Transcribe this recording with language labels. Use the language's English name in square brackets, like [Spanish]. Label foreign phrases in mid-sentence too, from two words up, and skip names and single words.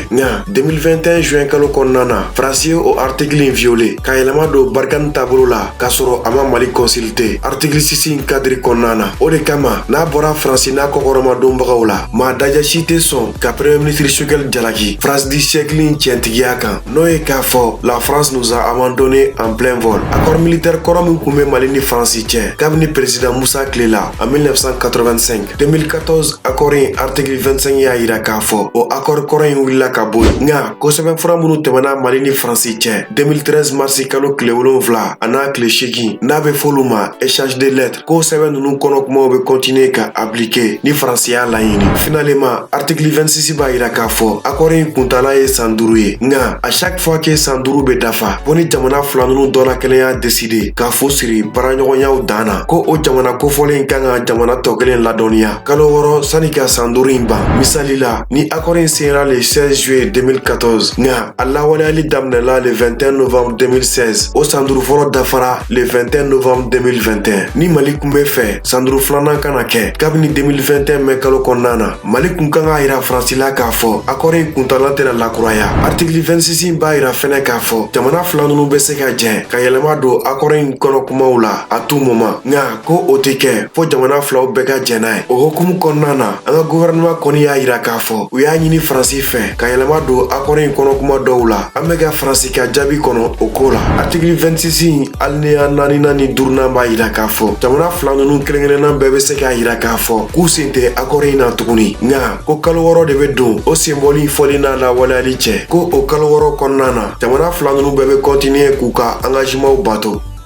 [Bambara] Nka 2021 juin kalo kɔnɔna na France ye o article in violé ka yɛlɛma don Barkhane taabolo la k'a sɔrɔ a ma Mali consulter. Article 6 in cadre kɔnɔna na o de kama n'a bɔra France n'a kɔkɔrɔmadonbagaw la maa daja si tɛ sɔn ka [French] premier ministre [Bambara] Choguel jalaki France [French] du siècle [Bambara] in tiɲɛtigiya kan n'o ye k'a fɔ [French] la France nous a abandonné en plein vol. Accord militaire [Bambara] kɔrɔ min kun bɛ Mali ni France cɛ kabini président Moussa Tile la en 1985. 2014 accord in article 25 y'a yira k'a fɔ o accord kɔrɔ in wulila ka bɔ yen nka ko sɛbɛnfura minnu tɛmɛna Mali ni France cɛ 2013 mars kalo tile 7 a n'a tile 8 n'a bɛ f'olu ma [French] échange de lettres [Bambara] k'o sɛbɛn ninnu kɔnɔ kumaw bɛ continuer ka appliquer ni France y'a laɲini. Finalement article 26 b'a yira k'a fɔ accord in kuntala ye san 5 ye nka [French] à chaque fois que [Bambara] san 5 bɛ dafa ko ni jamana fila ninnu dɔ la kelen y'a décider k'a fu siri baaraɲɔgɔnyaw dan na ko o jamana kofɔlen kan ka jamana tɔ kelen ladɔnniya kalo 6 sani ka san 5 in ban. Misali la ni accord in signera [French] le 16 juillet 2014 [Bambara] nka a lawaleyali daminɛla [French] le 21 novembre 2016 [Bambara] o san 5 fɔlɔ dafara [French] le 21 novembre 2021. [Bambara] Ni Mali kun bɛ fɛ san 5 filanan kana kɛ kabini 2021 mɛ kalo kɔnɔna na Mali kun kan ka yira France la k'a fɔ accord in kuntala tɛna lakuraya. Article 26 b'a yira fɛnɛ k'a fɔ jamana fila ninnu bɛ se ka jɛ ka yɛlɛma don accord in kɔnɔ kumaw la [French] à tout moment [Bambara] nka ko o tɛ kɛ fo jamana filaw bɛɛ ka jɛ n'a ye. O hokumu kɔnɔna na an ka gouvernement kɔni y'a yira k'a fɔ u y'a ɲini France fɛ ka yɛlɛma don accord in kɔnɔ kuma dɔw la an bɛ ka France ka jaabi kɔnɔ o ko la. Article 26 hali ni y'a 4nan ni 5nan b'a yira k'a fɔ jamana fila ninnu kelen kelenna bɛɛ bɛ se k'a yira k'a fɔ k'u sen tɛ accord in na tuguni nka ko kalo 6 de bɛ don o senbɔli fɔli n'a lawaleyali cɛ ko o kalo 6 kɔnɔna na jamana fila ninnu bɛɛ bɛ continuer k'u ka engagementw bato.